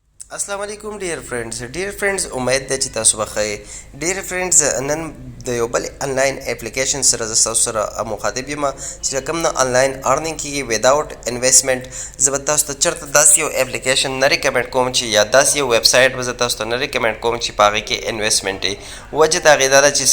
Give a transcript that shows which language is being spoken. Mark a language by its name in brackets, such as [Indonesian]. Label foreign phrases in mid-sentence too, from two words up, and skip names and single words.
[Arabic] السلام عليكم [English] dear friends [Pashto] امید ده چې تاسو بخیر [English] dear friends [Pashto] نن د یو بل [English] online application [Pashto] سره ز تاسو سره مخاطب یم چې کوم نه [English] online earning [Pashto] کیږي وداوت انویسټمنٹ زه به تاسو ته چرته داسې یو اپلیکیشن نه ریکمنډ کوم چې یا داسې یو ویب سایټ به زه تاسو ته نه ریکمنډ کوم چې په هغې کې انویسټمنټ وي وجه د هغې دا ده چې